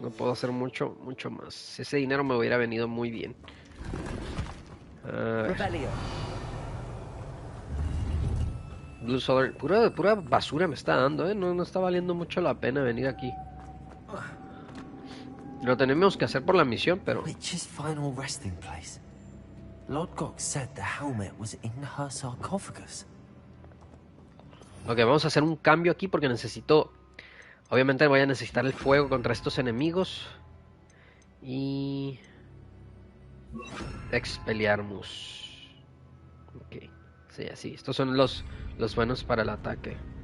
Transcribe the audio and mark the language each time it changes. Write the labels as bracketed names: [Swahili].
[Spanish] No puedo hacer mucho más. Ese dinero me hubiera venido muy bien. Blue Solar, pura basura me está dando, no está valiendo mucho la pena venir aquí. Lo tenemos que hacer por la misión, pero... [English] Witch's final resting place. Lodgok said the helmet was in her sarcophagus. [Spanish] Ok, vamos a hacer un cambio aquí porque necesito... Obviamente voy a necesitar el fuego contra estos enemigos. Y... Expelliarmus. Ok, sí, así. Estos son los buenos para el ataque.